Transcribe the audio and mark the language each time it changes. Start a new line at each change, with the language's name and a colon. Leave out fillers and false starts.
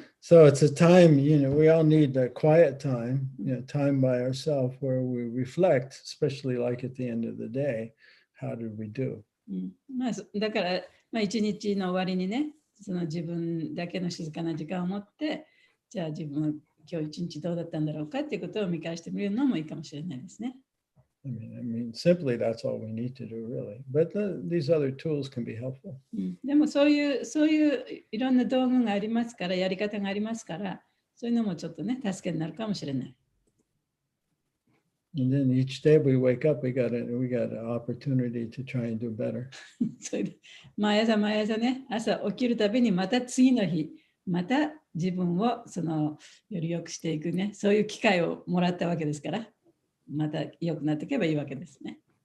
English: So it's a time, we all need a quiet time, time by ourselves where we reflect, especially like at the end of the day, how did we do?
Japanese: まあ、だから、一日の終わりにね、その自分だけの静かな時間を持って、じゃあ自分は今日一日どうだったんだろうかっていうことを見返してみるのもいいかもしれないですね。
English: I mean, simply that's all we need to do, really. But these other tools can be helpful.
Japanese: でもそういういろんな道具がありますから、やり方がありますから、そういうのもちょっとね、助けになるかもしれない。
English: And then each day we wake up, we got an opportunity to try and do better.
Japanese: それで毎朝ね、朝起きるたびにまた次の日、また自分をより良くしていくね、そういう機会をもらったわけですから、また良くなっていけばいいわけですね。